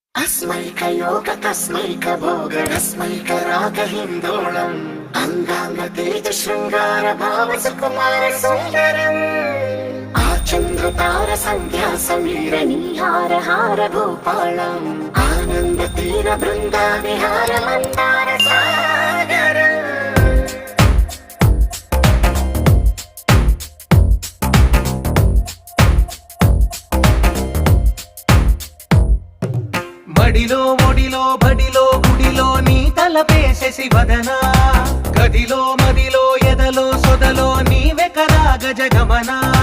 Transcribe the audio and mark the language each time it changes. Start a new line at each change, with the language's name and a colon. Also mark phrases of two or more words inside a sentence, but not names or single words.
Sanskrit: अस्मैकयोग तस्मैक भोग रस्मैक राग हिन्दोळम् अंगांग तेज शृंगार भाव सुकुमार सुंदरम् आचंद्र तार संध्या समीर निहार हार भूपालम् आनंद तीर बृंदा विहार मंदार सागरम्
Telugu: మడిలో ఒడిలో బడిలో గుడిలో నీ తలపేసేసి వదనా గదిలో మదిలో ఎదలో సొదలో నీవే కదా గజగమనా